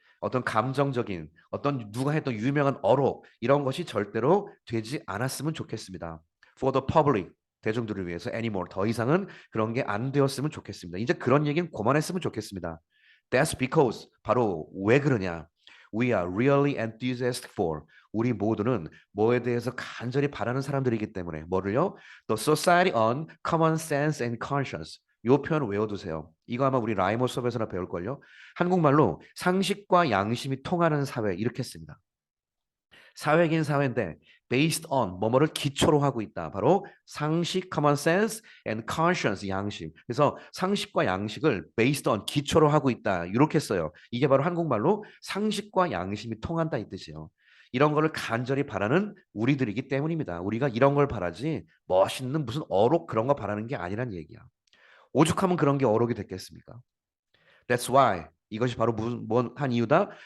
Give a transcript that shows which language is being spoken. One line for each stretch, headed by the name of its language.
Korean: 어떤 감정적인 어떤 누가 했던 유명한 어록 이런 것이 절대로 되지 않았으면 좋겠습니다.
English: For the public
Korean: 대중들을 위해서 anymore. 더 이상은 그런 게 안 되었으면 좋겠습니다. 이제 그런 얘기는 그만했으면 좋겠습니다.
English: That's because
Korean: 바로 왜 그러냐?
English: We are really enthusiastic for.
Korean: 우리 모두는 뭐에 대해서 간절히 바라는 사람들이기 때문에 뭐를요?
English: The society on common sense and conscience.
Korean: 요 표현 외워두세요. 이거 아마 우리 라이머 수업에서나 배울걸요. 한국말로 상식과 양심이 통하는 사회 이렇게 씁니다. 사회긴 사회인데 based on 뭐뭐를 기초로 하고 있다. 바로 상식,
English: common sense and conscience
Korean: 양심. 그래서 상식과 양식을 based on 기초로 하고 있다. 이렇게 써요. 이게 바로 한국말로 상식과 양심이 통한다 이 뜻이에요. 이런 거를 간절히 바라는 우리들이기 때문입니다. 우리가 이런 걸 바라지 멋있는 무슨 어록 그런 거 바라는 게 아니란 얘기야. 오죽하면 그런 게 어록이 됐겠습니까?
English: That's why
Korean: 이것이 바로 무슨 뭔한 이유다.